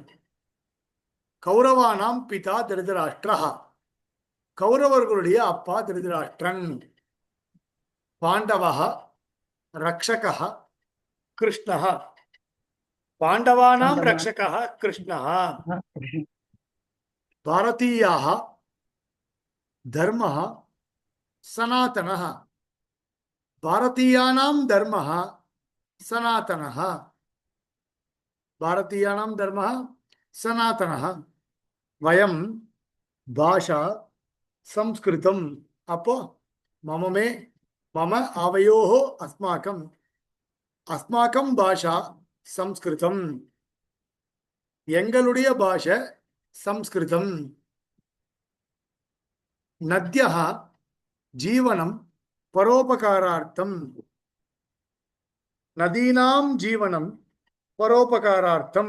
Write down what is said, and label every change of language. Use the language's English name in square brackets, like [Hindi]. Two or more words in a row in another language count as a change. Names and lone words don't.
[Sanskrit] कौरवाणाम् पिता धृतराष्ट्रः. [Tamil] கௌரவர்களுடைய அப்பா திருதராஷ்டிரன். [Sanskrit] पाण्डवः रक्षकः कृष्णः. पाण्डवानाम् रक्षकः कृष्णः. பாரதீயாः धर्मः सनातनः. भारतीयानां धर्मः सनातनः. भारतीयानां धर्मः सनातनः. वयं भाषा संस्कृतम्. அப்போ மம आवयोः अस्माकम् अस्माकं भाषा संस्कृतम्. [Tamil] எங்களுடைய பாஷை சம்ஸ்கிருதம். [Sanskrit] नद्यः जीवनम् परोपकारार्थम्. नदीनाम् जीवनम् परोपकारार्थम्.